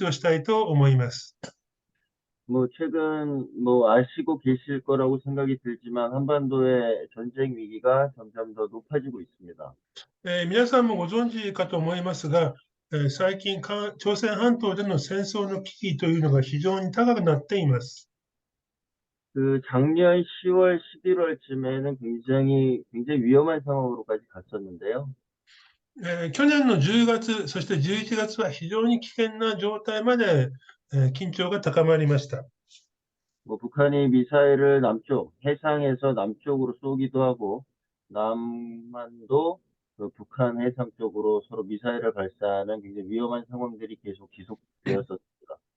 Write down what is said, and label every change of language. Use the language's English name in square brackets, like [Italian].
[Japanese] 今日はですね、朝鮮半島での戦争危機ですね。このことについて話をしたいと思います。 [Korean] 뭐 최근 뭐 아시고 계실 거라고 생각이 들지만 한반도의 전쟁 위기가 점점 더 높아지고 있습니다. [Japanese] 皆さんもご存知かと思いますが、最近朝鮮半島での戦争の危機というのが非常に高くなっています。 [Korean] 그 작년 10월, 11월쯤에는 굉장히 위험한 상황으로까지 갔었는데요. [Japanese] 去年の10月、そして11月は非常に危険な状態まで、緊張が高まりました。 [Korean] 뭐 북한이 미사일을 남쪽, 해상에서 남쪽으로 쏘기도 하고, 남한도 그 북한 해상 쪽으로 서로 미사일을 발사하는 굉장히 위험한 상황들이 계속 지속되었었습니다.